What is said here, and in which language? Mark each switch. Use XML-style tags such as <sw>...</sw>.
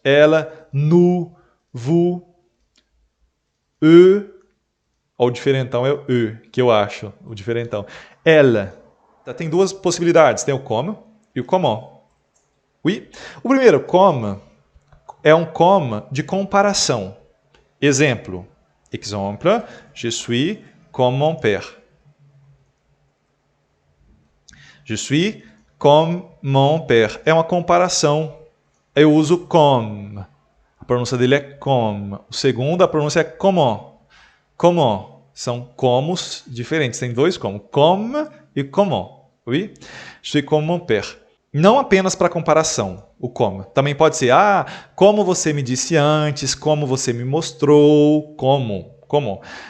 <pt>Ela, nous, vous, eux, o diferentão é o eux, que eu acho, o diferentão. Ela. Tem duas possibilidades, tem o comme e o comment. Oui? O primeiro, comme, é um comme de comparação. Exemplo.</pt> <fr>Exemple, je suis comme mon père. Je suis</fr> <pt>Comme mon père. É uma comparação. Eu uso comme. A pronúncia dele é comme. O segundo, a pronúncia é comment. Comment. São comos diferentes. Tem dois comme e comment. Oui?</pt> <fr>Je suis comme mon père.</fr> <pt>Não apenas para comparação, o como. Também pode ser, como você me disse antes, como você me mostrou, como.</pt>